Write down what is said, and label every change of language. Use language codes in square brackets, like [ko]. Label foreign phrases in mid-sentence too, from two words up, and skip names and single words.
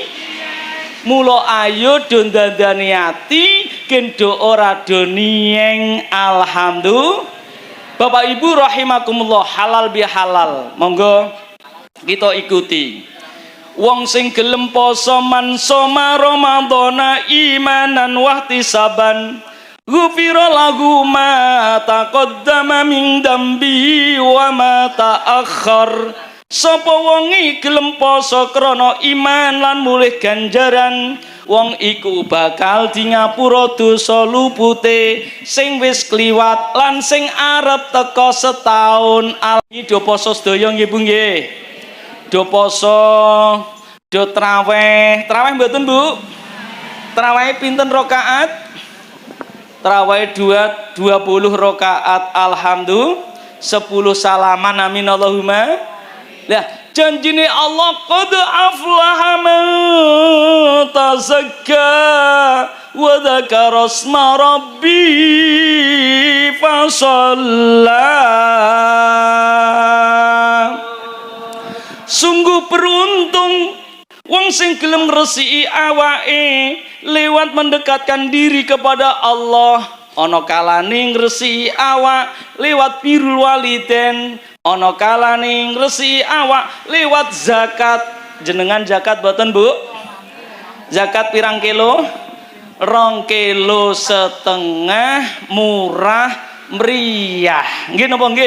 [jv] Mula ayo do ndandani ati kendo ora do niyeng. Alhamdulillah. Bapak Ibu rahimakumullah, halal bihalal monggo kita ikuti. Wong sing gelem poso [ar] من صام رمضان إيمانا واحتسابا غفر له ما تقدم من ذنبه وما تأخر. [jv] Sapa wonge gelem poso krana iman lan mulih ganjaran wong iku bakal di ngapura dosa lupute sing wis kliwat lan sing arep teka setahun. Alami do poso sedaya nggih Bu nggih. Do poso, do traweh. Traweh mboten Bu? Traweh pinten rakaat? Traweh 20 rakaat. Alhamdulillah. 10 salaman [ar] آمين اللهم. [jv] Lah janjine [ar] Allah قد أفلح من تزكى وذكر اسم ربه فصلى. [jv] Sungguh beruntung wong sing gelem ngresiki awake lewat [id] mendekatkan diri kepada Allah. [jv] Ana kalane ngresiki awak lewat [ar] بر الوالدين, [jv] ana kalane ngresiki awak lewat zakat. Jenengan zakat boten Bu? Zakat pirang kilo? 2,5 kilo murah meriah. Nggih napa nggih?